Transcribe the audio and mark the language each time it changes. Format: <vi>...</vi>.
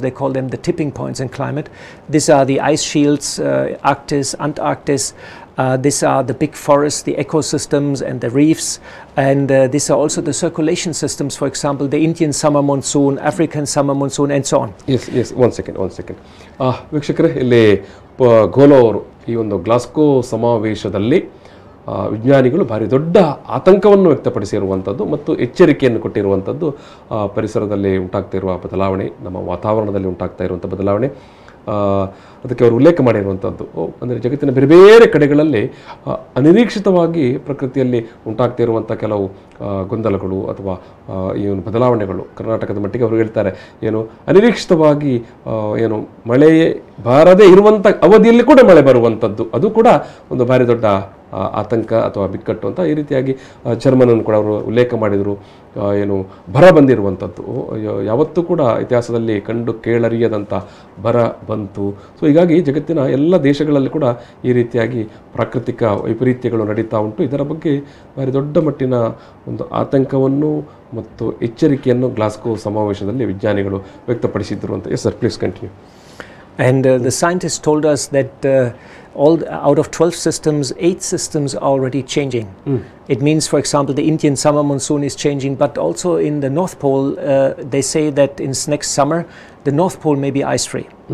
<en>They call them the tipping points in climate. These are the ice shields, Arctic, Antarctic. These are the big forests, the ecosystems and the reefs, and these are also the circulation systems, for example, the Indian summer monsoon, African summer monsoon, and so on. Yes, one second.</en> <kn>ವೀಕ್ಷಕರೇ, ಇಲ್ಲಿ ಗೋಲೋ ಅವರು ಈ ಒಂದು Glasgow ಸಮಾವೇಶದಲ್ಲಿ ವಿಜ್ಞಾನಿಗಳು ಭಾರಿ ದೊಡ್ಡ ಆತಂಕವನ್ನು ವ್ಯಕ್ತಪಡಿಸಿರುವಂಥದ್ದು ಮತ್ತು ಎಚ್ಚರಿಕೆಯನ್ನು ಕೊಟ್ಟಿರುವಂಥದ್ದು ಪರಿಸರದಲ್ಲಿ ಉಂಟಾಗ್ತಾ ಇರುವ ಬದಲಾವಣೆ, ನಮ್ಮ ವಾತಾವರಣದಲ್ಲಿ ಉಂಟಾಗ್ತಾ ಇರುವಂಥ ಬದಲಾವಣೆ, ಅದಕ್ಕೆ ಅವರು ಉಲ್ಲೇಖ ಮಾಡಿರುವಂಥದ್ದು. ಅಂದರೆ ಜಗತ್ತಿನ ಬೇರೆ ಬೇರೆ ಕಡೆಗಳಲ್ಲಿ ಅನಿರೀಕ್ಷಿತವಾಗಿ ಪ್ರಕೃತಿಯಲ್ಲಿ ಉಂಟಾಗ್ತಾ ಇರುವಂಥ ಕೆಲವು ಗೊಂದಲಗಳು ಅಥವಾ ಈ ಒಂದು ಬದಲಾವಣೆಗಳು ಕರ್ನಾಟಕದ ಮಟ್ಟಿಗೆ ಅವರು ಹೇಳ್ತಾರೆ, ಏನು ಅನಿರೀಕ್ಷಿತವಾಗಿ ಏನು ಮಳೆ ಬಾರದೇ ಇರುವಂಥ ಅವಧಿಯಲ್ಲಿ ಕೂಡ ಮಳೆ ಬರುವಂಥದ್ದು, ಅದು ಕೂಡ ಒಂದು ಭಾರಿ ದೊಡ್ಡ ಆತಂಕ ಅಥವಾ ಬಿಕ್ಕಟ್ಟು ಅಂತ ಈ ರೀತಿಯಾಗಿ ಜರ್ಮನನ್ನು ಕೂಡ ಅವರು ಉಲ್ಲೇಖ ಮಾಡಿದರು. ಏನು ಬರ ಬಂದಿರುವಂಥದ್ದು ಯಾವತ್ತೂ ಕೂಡ ಇತಿಹಾಸದಲ್ಲಿ ಕಂಡು ಕೇಳರಿಯದಂಥ ಬರ ಬಂತು. ಸೊ ಹೀಗಾಗಿ ಜಗತ್ತಿನ ಎಲ್ಲ ದೇಶಗಳಲ್ಲಿ ಕೂಡ ಈ ರೀತಿಯಾಗಿ ಪ್ರಾಕೃತಿಕ ವೈಪರೀತ್ಯಗಳು ನಡೀತಾ ಉಂಟು. ಇದರ ಬಗ್ಗೆ ಭಾರಿ ದೊಡ್ಡ ಮಟ್ಟಿನ ಒಂದು ಆತಂಕವನ್ನು ಮತ್ತು ಎಚ್ಚರಿಕೆಯನ್ನು ಗ್ಲಾಸ್ಗೋ ಸಮಾವೇಶದಲ್ಲಿ ವಿಜ್ಞಾನಿಗಳು ವ್ಯಕ್ತಪಡಿಸಿದ್ರು ಅಂತ.</kn> <en>Yes sir, please continue. And the scientists told us that out of 12 systems, 8 systems are already changing. It means, for example, the Indian summer monsoon is changing, but also in the North Pole, they say that in next summer, the North Pole may be ice-free.</en>